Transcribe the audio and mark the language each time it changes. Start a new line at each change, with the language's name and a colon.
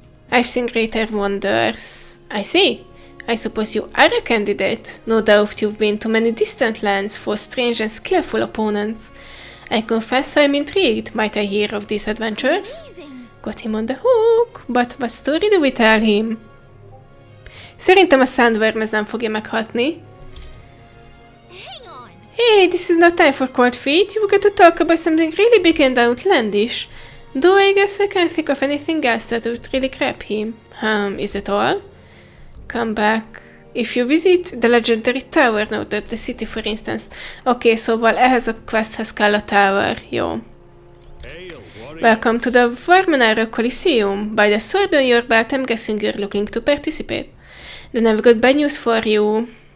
English: I've seen greater wonders. I see. I suppose you are a candidate. No doubt you've been to many distant lands for strange and skillful opponents. I confess I'm intrigued. Might I hear of these adventures? Got him on the hook. But what story do we tell him?
Hungarian: Szerintem a Sandworm ez nem fogja meghatni.
English: Hey, this is not time for cold feet. You've got to talk about something really big and outlandish. Though I guess I can't think of anything else that would really grab him. Is that all? Come back. If you visit the legendary tower note at the city, for instance.
Hungarian: Okay, szóval ehhez a questhez kell a tower.
English: Jó. Welcome to the Varmanara Coliseum. By the sword on your belt, I'm guessing you're looking to participate. Then I've got bad news for you.